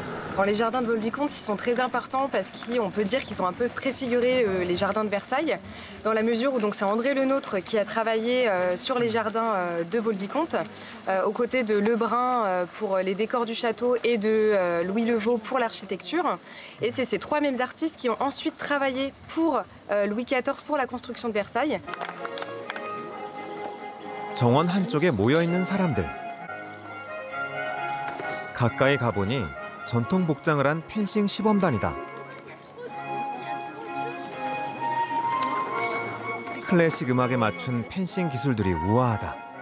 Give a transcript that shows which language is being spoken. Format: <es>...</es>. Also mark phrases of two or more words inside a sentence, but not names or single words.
<fr>Alors, les jardins de Vaux-le-Vicomte, ils sont très importants parce qu'on peut dire qu'ils ont un peu préfiguré les jardins de Versailles, dans la mesure où donc c'est André Le Nôtre qui a travaillé sur les jardins de Vaux-le-Vicomte, aux côtés de Lebrun pour les décors du château et de Louis Levaux pour l'architecture. Et c'est ces trois mêmes artistes qui ont ensuite travaillé pour Louis XIV pour la construction de Versailles.</fr> <ko>정원 한쪽에 모여있는 사람들. 가까이 가보니 전통 복장을 한 펜싱 시범단이다. 클래식 음악에 맞춘 펜싱 기술들이 우아하다.</ko>